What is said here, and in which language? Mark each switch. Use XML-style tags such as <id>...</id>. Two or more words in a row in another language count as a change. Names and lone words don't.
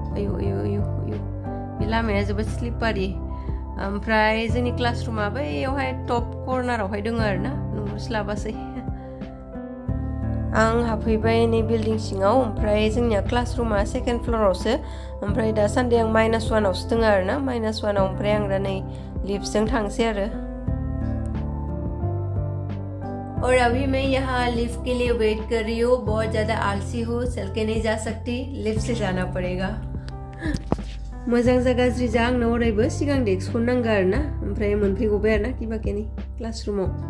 <brx>बे लामाया जोबोद स्लिपारि ओमफ्राय जोंनि क्लासरुमा बैयावहाय</brx> <en>top corner</en> <brx>दङ आरोना नुहुरस्लाबासै आं हाबफैबाय नै बिल्डिं सिङाव ओमफ्राय जोंनिया क्लासरुमा</brx> <en>second floor</en> <brx>ओमफ्राय दासान्दि आं -1आवसो दङ आरोना -1आव ओमफ्राय आं दा नै लिफ्टजों थांसै आरो</brx> <hi>और अभी मैं यहाँ लिफ्ट के लिए वेट कर रही हूँ बहुत ज़्यादा आलसी हूँ चल के नहीं जा सकती लिफ्ट से जाना पड़ेगा</hi> <brx>मोजां जा गाज्रि जा आंनो अरायबो सिगां डेस्कखौ नांगौ आरोना ओमफ्राय मोनफैगौबाय आरोना किबा केनि क्लासरुमाव</brx>